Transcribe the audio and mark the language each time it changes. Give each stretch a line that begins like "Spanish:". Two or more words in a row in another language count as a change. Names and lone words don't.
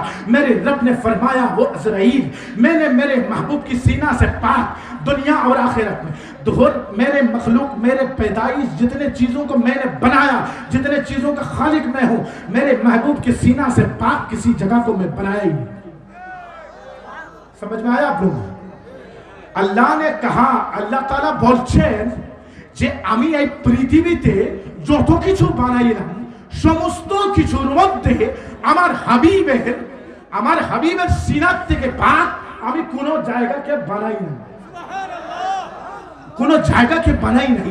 Urdu: میرے رب نے فرمایا وہ عزرائیل، میں نے میرے محبوب کی سینہ سے پاک دنیا اور آخرت میں دہر میرے مخلوق، میرے پیدائش، جتنے چیزوں کو میں نے بنایا، جتنے چیزوں کا خالق میں ہوں، میرے محبوب کی سینہ سے پاک کسی جگہ کو میں بنایا ہی نہیں۔ سمجھ میں آیا آپ لوگوں؟ اللہ نے کہا، اللہ تعالیٰ
Bangla: বলছেন যে আমি এই পৃথিবীতে যত কিছু বানাইলাম সমস্ত কিছুর মধ্যে আমার হাবিবের সিনার থেকে পাক আমি কোনো জায়গাকে বানাই না, কোনো জায়গাকে বানাই নাই।